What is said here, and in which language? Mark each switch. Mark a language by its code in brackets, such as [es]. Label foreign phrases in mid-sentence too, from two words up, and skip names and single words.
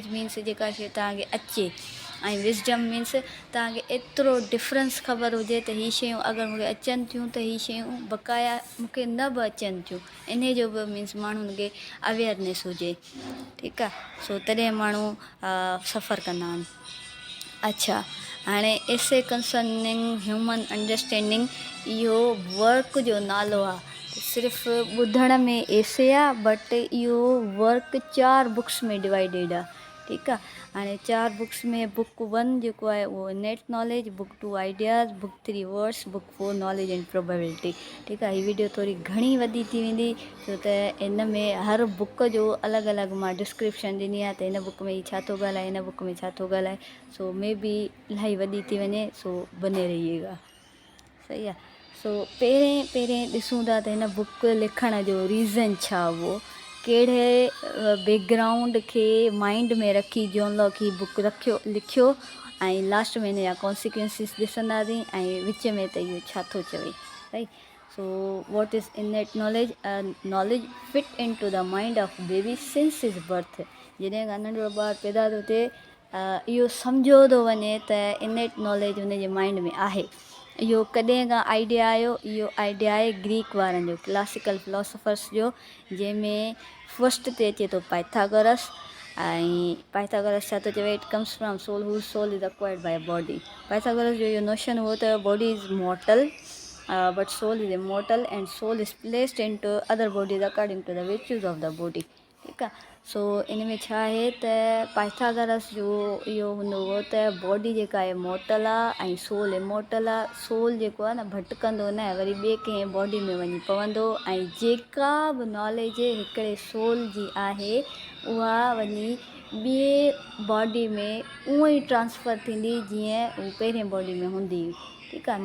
[en] knowledge means [sd] जेका शइ तव्हांखे अचे, ऐं [en] wisdom means [sd] तव्हांखे एतिरो डिफरेंस ख़बर हुजे त हीअ शयूं अगरि मूंखे अचनि थियूं त हीअ शयूं बक़ाया मूंखे न बि अचनि थियूं, इन जो बि मीन्स माण्हुनि खे अवेयरनेस हुजे, ठीकु आहे। सो तॾहिं माण्हू सफ़र कंदा आहिनि। अच्छा, हाणे एसे कंसर्निंग ह्यूमन अंडरस्टैंडिंग, इहो वर्क जो नालो आहे। सिर्फ़ु ॿुधण में एसे आहे, बट इहो वर्क 4 बुक्स में डिवाइडेड आहे, ठीकु आहे। हाणे 4 बुक्स में बुक 1 जेको आहे उहो [en] net knowledge, book 2 ideas, book 3 words, book 4 knowledge and probability, [sd] ठीकु आहे। हीअ वीडियो थोरी घणी वॾी थी वेंदी छो त इन में हर बुक जो अलॻि अलॻि मां डिस्क्रिप्शन ॾिनी आहे, त हिन बुक में छा थो ॻाल्हाए, हिन बुक में छा थो ॻाल्हाए, सो [en] may be [sd] इलाही वॾी थी वञे, सो [hi] बने रहिएगा, [sd] सही आहे। सो पहिरें ॾिसूं था त हिन बुक लिखण जो रीज़न छा हुओ, कहिड़े बैकग्राउंड खे माइंड में रखी जॉन लॉक ही बुक लिखियो, ऐं लास्ट में हिन जा कॉन्सिक्वेंसिस ॾिसंदासीं, ऐं विच में त इहो छा थो चवे, राइट। [en] so what is innate knowledge? knowledge fit in to the mind of baby since is birth. [sd] जॾहिं खां नंढड़ो ॿारु पैदा थो थिए, इहो सम्झो थो वञे त [en] innate knowledge [sd] हुनजे माइंड में आहे। इहो कॾहिं खां आइडिया आयो? इहो आइडिया आहे ग्रीक वारनि जो, [en] classical philosophers [sd] जो, जंहिंमें फस्ट ते अचे थो पाइथागोरस। ऐं पाइथागोरस छा थो चवे? [en] it comes from soul whose soul is acquired by body. [sd] पाइथागोरस जो इहो नोशन हुओ त [en] body is mortal, but soul is immortal and soul is placed in to other bodies according to the virtues of the body, [sd] ठीकु आहे। सो इन में छा आहे त पाइथागोरस जो इहो हूंदो हुओ त बॉडी जेका आहे मॉर्टल आहे ऐं सोल इमॉर्टल आहे। सोल जेको आहे न भटकंदो न, वरी ॿिए कंहिं बॉडी में वञी पवंदो, ऐं जेका बि नॉलेज हिकिड़े सोल जी आहे उहा वञी ॿिए बॉडी में उअं ई ट्रांसफर थींदी जीअं हू पहिरें बॉडी में हूंदी, ठीकु आहे।